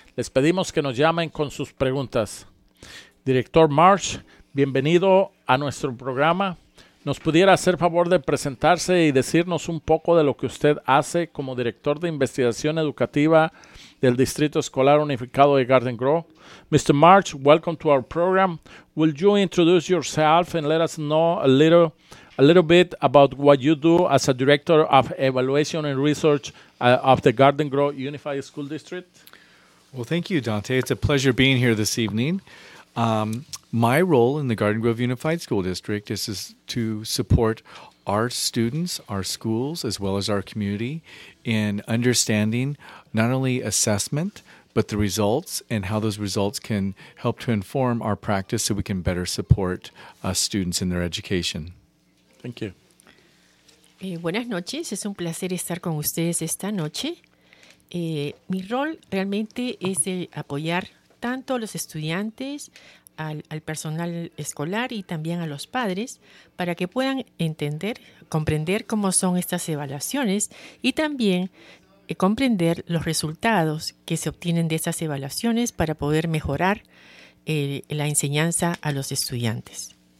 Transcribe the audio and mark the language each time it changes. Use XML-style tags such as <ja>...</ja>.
<es>Les pedimos que nos llamen con sus preguntas. Director Marsh, bienvenido a nuestro programa. ¿Nos pudiera hacer favor de presentarse y decirnos un poco de lo que usted hace como director de investigación educativa del Distrito Escolar Unificado de Garden Grove?</es> <en>Mr. Marsh, welcome to our program. Will you introduce yourself and let us know a little bit about what you do as a director of evaluation and research of the Garden Grove Unified School District? Well, thank you, Dante. It's a pleasure being here this evening. My role in the Garden Grove Unified School District is to support our students, our schools, as well as our community in understanding not only assessment, but the results and how those results can help to inform our practice so we can better support students in their education. Thank you.</en> <es>Buenas noches. Es un placer estar con ustedes esta noche. Mi rol realmente es de apoyar tanto a los estudiantes, al personal escolar y también a los padres para que puedan entender, comprender cómo son estas evaluaciones y también comprender los resultados que se obtienen de estas evaluaciones para poder mejorar la enseñanza a los estudiantes.</es>